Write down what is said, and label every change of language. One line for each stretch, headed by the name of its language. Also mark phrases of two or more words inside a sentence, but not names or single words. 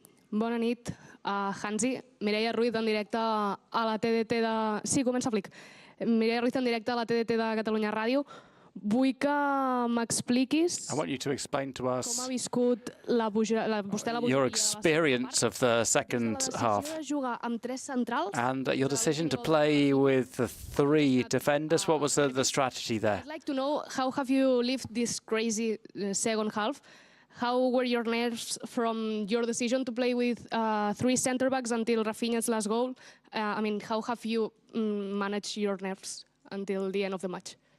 Catalan: Bona nit, Hansi. Mireia Ruiz en directe a la TDT de... Sí, comença Flick. Mireia Ruiz en directe a la TDT de Catalunya Ràdio. Vull que m'expliquis
English: I want you to explain to
Catalan: com us ha viscut vostè la
English: your experience of the second half
Catalan: de jugar amb tres centrals.
English: and your decision to play with the three defenders. What was the strategy there? I'd like to know how have you lived this crazy second half? How were your nerves from your decision to play with three centre backs until Rafinha's last goal? I mean, how have you managed your nerves until the end of the match?